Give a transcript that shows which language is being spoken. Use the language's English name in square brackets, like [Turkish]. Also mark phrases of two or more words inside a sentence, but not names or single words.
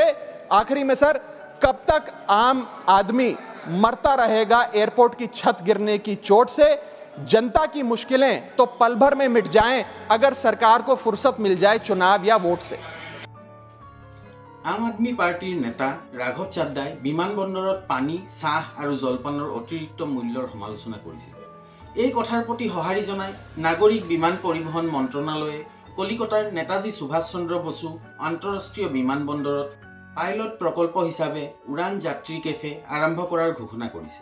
[Hindi] आखिरी में सर, कब तक आम आदमी मरता रहेगा एयरपोर्ट की छत गिरने की चोट से? जनता की मुश्किलें तो पल भर में मिट जाएं अगर सरकार को फुर्सत मिल जाए चुनाव या वोट से। [Assamese] आम आदमी पार्टीर नेता राघव चाड्डाই বিমানবন্দৰত পানী, চাহ আৰু জলপানৰ অতিৰিক্ত মূল্যৰ সমালোচনা কৰিছিল। এই কথাৰ প্ৰতি সঁহাৰি জনাই নাগৰিক বিমান পৰিবহণ মন্ত্ৰণালয়ে কলিকতাৰ নেতাজী সুভাষ চন্দ্ৰ বসু আন্তঃৰাষ্ট্ৰীয় বিমানবন্দৰত পাইলট প্ৰকল্প হিচাপে উড়ান যাত্ৰী কেফে আৰম্ভ কৰাৰ ঘোষণা কৰিছে।